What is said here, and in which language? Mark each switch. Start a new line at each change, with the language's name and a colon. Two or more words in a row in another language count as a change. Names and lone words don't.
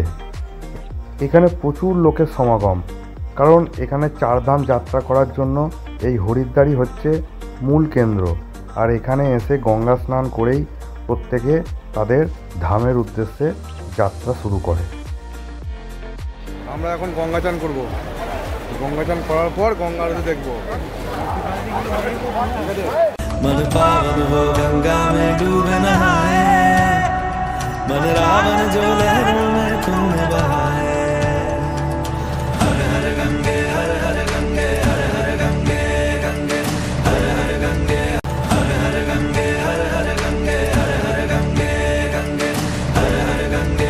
Bangla: এখানে প্রচুর লোকের সমাগম, কারণ এখানে চারধাম যাত্রা করার জন্য এই হরিদ্বারই হচ্ছে মূল কেন্দ্র। আর এখানে এসে গঙ্গা স্নান করেই প্রত্যেকে তাদের ধামের উদ্দেশ্যে যাত্রা শুরু করে। আমরা এখন গঙ্গা চান করবো। গঙ্গা চান করার পর গঙ্গা আরতি দেখবো।
Hindi: मन पावन हो गंगा में डूबे नहाए, मन रावण जो लहरों में तुमने बहाए। हर हर गंगे हर हर गंगे हर हर गंगे गंगे हर हर गंगे हर हर गंगे हर हर गंगे हर हर गंगे गंगे हर हर गंगे।